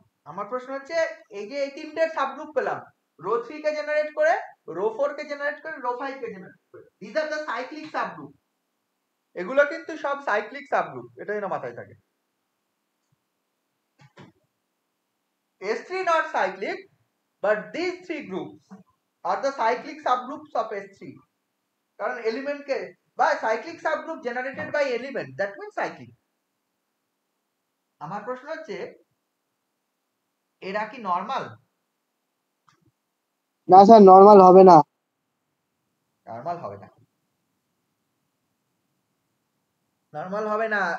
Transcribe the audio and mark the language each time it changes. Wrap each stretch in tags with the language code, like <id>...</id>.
<bn>আমার প্রশ্ন হচ্ছে এই যে এই তিনটে সাবগ্রুপ পেলাম, রো 3 কে জেনারেট করে, রো 4 কে জেনারেট করে, রো 5 কে জেনারেট করে,</bn> <en>This are the cyclic subgroup.</en> <bn>এগুলো কিন্তু সব সাইক্লিক সাবগ্রুপ, এটা যেন মাথায় থাকে।</bn> <en>S3 not cyclic, but these three groups are the cyclic subgroups of S3.</en> <bn>কারণ এলিমেন্ট কে বা cyclic subgroup generated by element,</bn> <en>That means cyclic.</en> <bn>আমার প্রশ্ন হচ্ছে এরা কি নর্মাল? না স্যার নর্মাল হবে না। নর্মাল হবে না, নর্মাল হবে না।</bn>